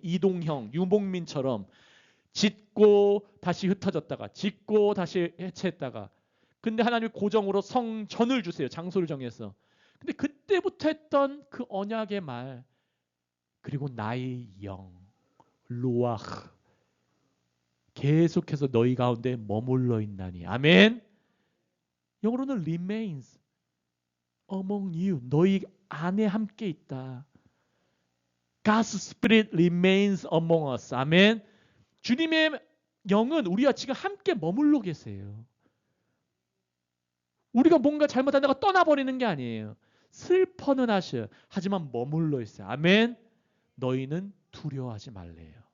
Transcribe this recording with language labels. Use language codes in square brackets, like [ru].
[ko] 이동형 유목민처럼 짓고 다시 흩어졌다가 짓고 다시 해체했다가 근데 하나님 고정으로 성전을 주세요. 장소를 정해서. 근데 그때부터 했던 그 언약의 말 그리고 나의 영 루아흐 계속해서 너희 가운데 머물러 있나니 아멘. 영어로는 [en] remains among you. [ko] 너희 안에 함께 있다. [en] God's Spirit remains among us. [ko] 아멘. 주님의 영은 우리와 지금 함께 머물러 계세요. 우리가 뭔가 잘못한다고 떠나버리는 게 아니에요. 슬퍼는 하셔. 하지만 머물러 있어요. 아멘. 너희는 두려워하지 말래요.